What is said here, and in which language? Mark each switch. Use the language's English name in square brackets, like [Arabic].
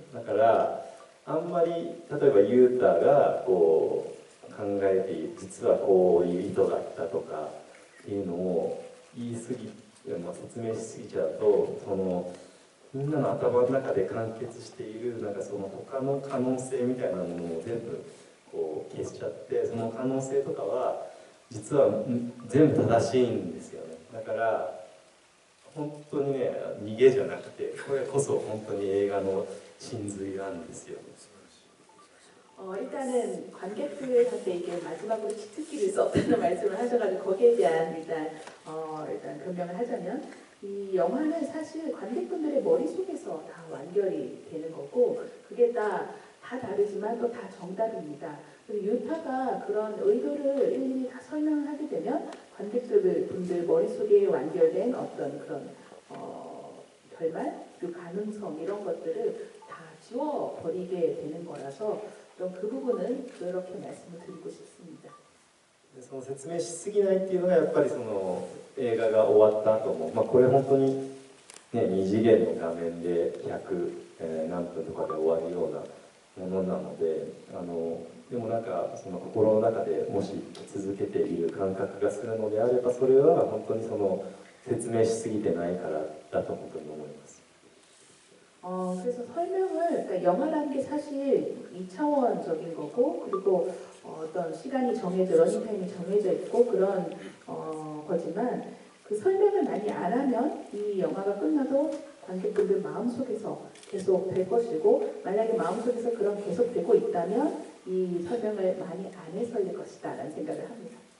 [Japanese] だからあんまり例えばユータがこう考えている実はこういう意図だったとかっていうのを言い過ぎ、説明しすぎちゃうと、そのみんなの頭の中で完結しているなんかその他の可能性みたいなものを全部こう消しちゃって、その可能性とかは実は全部正しいんですよね。だから本当にね、逃げじゃなくて、これこそ本当に映画の真髄なんですよ。 [Korean] 일단은 관객들한테 이게 마지막으로 치트키를 썼다는 말씀을 하셔가지고 거기에 대한 일단 변명을 하자면, 이 영화는 사실 관객분들의 머릿속에서 다 완결이 되는 거고, 그게 다 다르지만 또 다 정답입니다. 그리고 유타가 그런 의도를 일일이 다 설명을 하게 되면 관객분들 머릿속에 완결된 어떤 그런 결말, 그 가능성 이런 것들을 다 지워버리게 되는 거라서 그 부분은 그렇게 말씀을 드리고 싶습니다. [Japanese] その説明しすぎないっていうのがやっぱりその映画が終わった後も、これ本当に、ね、2次元の画面で100、何分とかで終わるようなものなので、でもなんかその心の中でもし続けている感覚がするのであれば、それは本当にその説明しすぎてないからだと本当に思います。 [Korean] 그래서 설명을, 그러니까 영화라는 게 사실 2차원적인 거고, 그리고 어떤 시간이 정해져, 러닝타임이 정해져 있고 그런 거지만, 그 설명을 많이 안 하면 이 영화가 끝나도 관객분들 마음속에서 계속 될 것이고, 만약에 마음속에서 그런 계속 되고 있다면 이 설명을 많이 안 해서일 것이다 라는 생각을 합니다.